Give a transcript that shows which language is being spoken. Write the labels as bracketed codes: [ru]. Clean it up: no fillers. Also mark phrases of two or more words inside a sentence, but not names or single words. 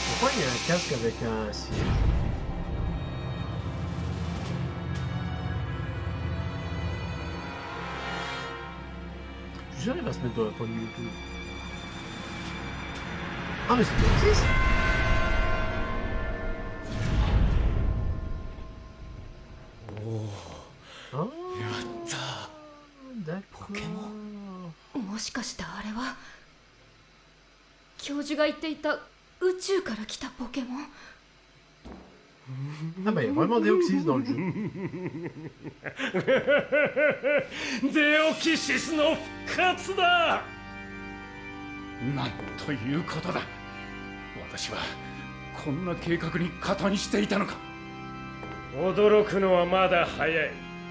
[fr] il y a un casque avec un siège. Je suis sûr qu'il va se mettre dans la poignée YouTube. Ah mais c'est Deoxys. Ah, [ja] ポケモ [fr] d'accord. [ja] もしかしてあれは教授が言っていた宇宙から来たポケモン。 [fr] Ah bah il y a vraiment Deoxys dans le jeu. [ja] デオキシスの復活だ。なんということだ。私はこんな計画に加担していたのか。驚くのはまだ早い。